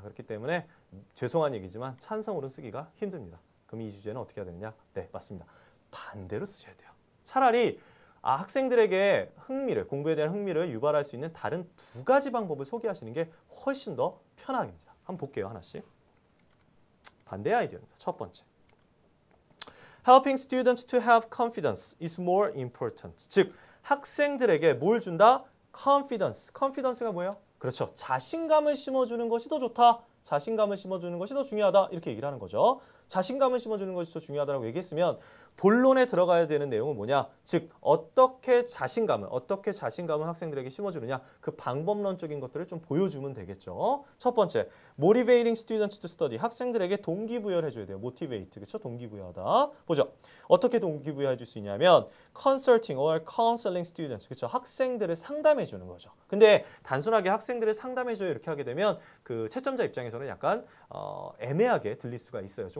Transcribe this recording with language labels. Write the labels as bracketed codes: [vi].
[ko] 그렇기 때문에 죄송한 얘기지만 찬성으로 쓰기가 힘듭니다. 그럼 이 주제는 어떻게 해야 되느냐? 네, 맞습니다. 반대로 쓰셔야 돼요. 차라리 학생들에게 공부에 대한 흥미를 유발할 수 있는 다른 두 가지 방법을 소개하시는 게 훨씬 더 편하입니다. 한번 볼게요. 하나씩. 반대 아이디어입니다. 첫 번째. [en] Helping students to have confidence is more important. [ko] 즉, 학생들에게 뭘 준다? confidence. confidence가 뭐예요? 그렇죠. 자신감을 심어주는 것이 더 좋다. 자신감을 심어주는 것이 더 중요하다. 이렇게 얘기를 하는 거죠. 자신감을 심어주는 것이 더 중요하다고 얘기했으면 본론에 들어가야 되는 내용은 뭐냐? 즉 어떻게 자신감을 학생들에게 심어주느냐, 그 방법론적인 것들을 좀 보여주면 되겠죠. [en] 첫 번째, motivating students to study. [ko] 학생들에게 동기부여를 해줘야 돼요. motivate, 그렇죠? 동기부여하다. 보죠. 어떻게 동기부여해 줄 수 있냐면 [en] consulting or counseling students, [ko] 그렇죠? 학생들을 상담해 주는 거죠. 근데 단순하게 학생들을 상담해 줘요 이렇게 하게 되면 그 채점자 입장에서는 약간 애매하게 들릴 수가 있어요.